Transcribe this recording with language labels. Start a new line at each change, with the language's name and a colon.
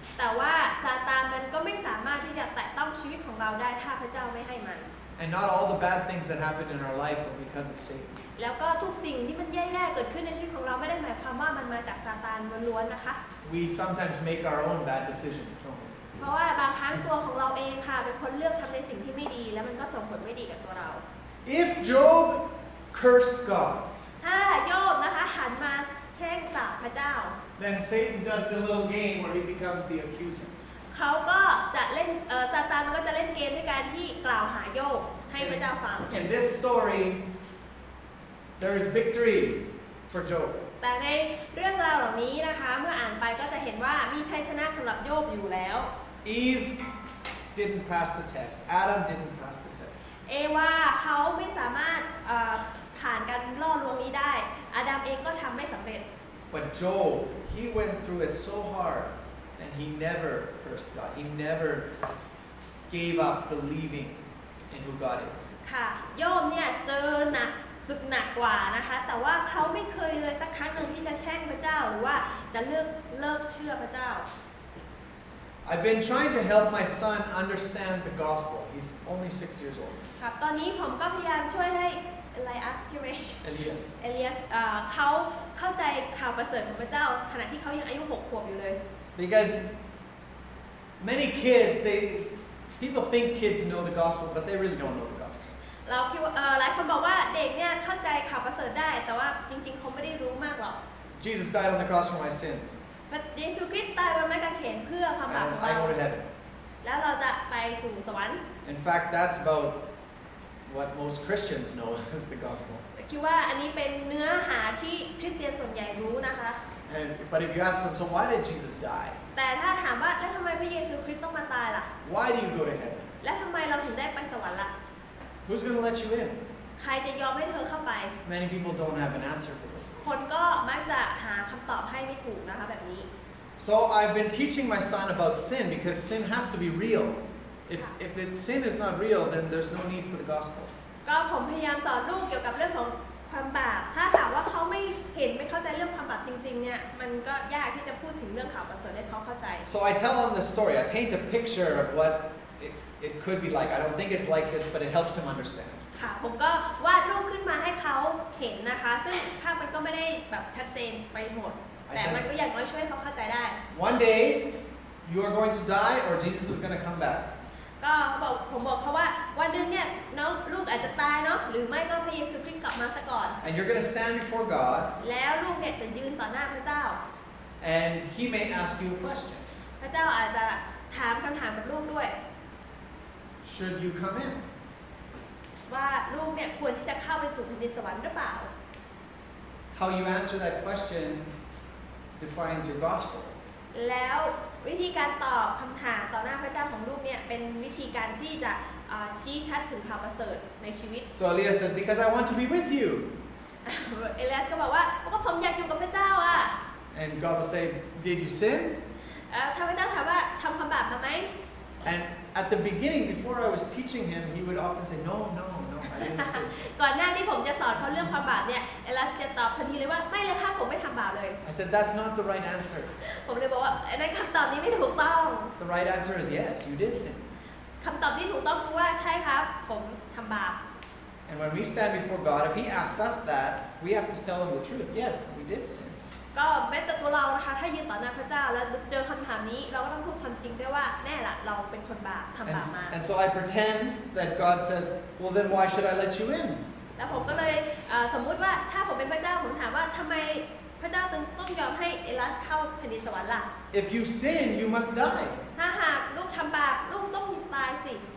Thai: แต่ว่าซาตานมันก็ไม่สามารถที่จะแตะต้องชีวิตของเราได้ถ้าพระเจ้าไม่ให้มัน
English: And not all the bad things that happen in our life are because of Satan.
Thai: แล้วก็ทุกสิ่งที่มันแย่ๆเกิดขึ้นในชีวิตของเราไม่ได้หมายความว่ามันมาจากซาตานล้วนๆนะคะ
English: We sometimes make our own bad decisions, don't we?
Thai: เพราะว่าบางครั้งตัวของเราเองค่ะเป็นคนเลือกทำในสิ่งที่ไม่ดีแล้วมันก็ส่งผลไม่ดีกับตัวเรา
English: If Job cursed God,
Thai: ถ้าโยบนะคะหันมาแช่งสาปพระเจ้า
English: then Satan does the little game where he becomes the accuser.
Thai: เขาก็จะเล่นซาตานมันก็จะเล่นเกมด้วยการที่กล่าวหาโยบให้พระเจ้าฟัง
English: In this story, there is victory for Job.
Thai: แต่ในเรื่องราวเหล่านี้นะคะเมื่ออ่านไปก็จะเห็นว่ามีชัยชนะสำหรับโยบอยู่แล้ว
English: Eve didn't pass the test. Adam didn't pass the test.
Thai: เอวาเขาไม่สามารถผ่านการล่อลวงนี้ได้อาดัมเองก็ทำไม่สำเร็จ
English: But Job, he went through it so hard, and he never cursed God. He never gave up believing in who God is.
Thai: ค่ะโยบเนี่ยเจอหนักศึกหนักกว่านะคะแต่ว่าเขาไม่เคยเลยสักครั้งหนึ่งที่จะแช่งพระเจ้าหรือว่าจะเลิกเชื่อพระเจ้า
English: I've been trying to help my son understand the gospel. He's only 6 years old.
Thai: ครับตอนนี้ผมก็พยายามช่วยให้เอลีอัสใช่ไหม
English: Elias.
Thai: เอลีอัสเขาเข้าใจข่าวประเสริฐของพระเจ้าขณะที่เขายังอายุ6 ขวบอยู่เลย
English: Because many kids, people think kids know the gospel, but they really don't know the gospel.
Thai: เราคิดว่าหลายคนบอกว่าเด็กเนี่ยเข้าใจข่าวประเสริฐได้แต่ว่าจริงๆเขาไม่ได้รู้มากหรอก
English: Jesus died on the cross for my sins,
Thai: พระเยซูคริสต์ตายบนไม้กางเขนเพื่อความบาป
English: and
Thai: ของ
English: I
Thai: เรา
English: go to heaven.
Thai: แล้วเราจะไปสู่สวรรค์
English: In fact, that's about what most Christians know is the gospel.
Thai: คิดว่าอันนี้เป็นเนื้อหาที่คริสเตียนส่วนใหญ่รู้นะคะ
English: But if you ask them, so why did Jesus die?
Thai: แต่ถ้าถามว่าแล้วทำไมพระเยซูคริสต์ต้องมาตายล่ะ
English: Why do you go to heaven?
Thai: และทำไมเราถึงได้ไปสวรรค์ล่ะ
English: Who's going to let you in?
Thai: ใครจะยอมให้เธอเข้าไป
English: Many people don't have an answer for this.
Thai: คนก็มักจะหาคำตอบให้ไม่ถูกนะคะแบบนี้
English: So I've been teaching my son about sin because sin has to be real. If sin is not real, then there's no need for the gospel.
Thai: ก็ผมพยายามสอนลูกเกี่ยวกับเรื่องของความบาปถ้าหากว่าเขาไม่เห็นไม่เข้าใจเรื่องความบาปจริงๆเนี่ยมันก็ยากที่จะพูดถึงเรื่องข่าวประเสริฐให้เขาเข้าใจ
English: So I tell him the story. I paint a picture of what it could be like. I don't think it's like this, but it helps him understand.
Thai: ค่ะผมก็วาดรูปขึ้นมาให้เขาเห็นนะคะซึ่งภาพมันก็ไม่ได้แบบชัดเจนไปหมดแต่มันก็อย่างน้อยช่วยให้เขาเข้าใจได้
English: One day, you are going to die or Jesus is going to come back.
Thai: ก็ผมบอกเขาว่าวันหนึ่งเนี่ยน้องลูกอาจจะตายเนาะหรือไม่ก็พระเยซูคริสต์กลับมาซะก่อน
English: And you're going to stand before God.
Thai: แล้วลูกเนี่ยจะยืนต่อหน้าพระเจ้า
English: And he may ask you a question.
Thai: พระเจ้าอาจจะถามคำถามกับลูกด้วย
English: Should you come in?
Thai: ว่าลูกเนี่ยควรที่จะเข้าไปสู่แผ่นดินสวรรค์หรือเปล่า
English: How you answer that question defines your gospel.
Thai: แล้ววิธีการตอบคำถามต่อหน้าพระเจ้าของลูกเนี่ยเป็นวิธีการที่จะชี้ชัดถึงข่าวประเสริฐในชีวิต
English: So Elias said, because I want to be with you.
Thai: เอลียสก็บอกว่าก็ผมอยากอยู่กับพระเจ้าอ่ะ
English: And God will say, did you sin?
Thai: ถ้าพระเจ้าถามว่าทำความบาปมาไหม
English: And at the beginning, before I was teaching him, he would often say, no, I didn't sin.
Thai: ก่อนหน้าที่ผมจะสอนเขาเรื่องความบาปเนี่ยเอลียสจะตอบทันทีเลยว่าไม่เลยครับผมไม่ทำบาปเลย
English: I said, that's not the right answer.
Thai: ผมเลยบอกว่าอันนั้นคำตอบนี้ไม่ถูกต้อง
English: The right answer is yes, you did sin.
Thai: คำตอบที่ถูกต้องคือว่าใช่ครับผมทำบาป
English: And when we stand before God, if he asks us that, we have to tell him the truth. Yes, we did sin.
Thai: ก็แม้แต่ตัวเรานะคะถ้ายืนต่อหน้าพระเจ้าแล้วเจอคำถามนี้เราก็ต้องพูดความจริงด้วยว่าแน่ละเราเป็นคนบาปทำบาปมา
English: And so I pretend that God says, well, then why should I let you in?
Thai: แล้วผมก็เลยสมมุติว่าถ้าผมเป็นพระเจ้าผมถามว่าทำไมพระเจ้าต้อง ลัสเข้าแผ่นดินสวรรค์ล่ะ
English: If you sin, you must die.
Thai: ถ้าหากลูกทำบาปลูกต้องตายสิ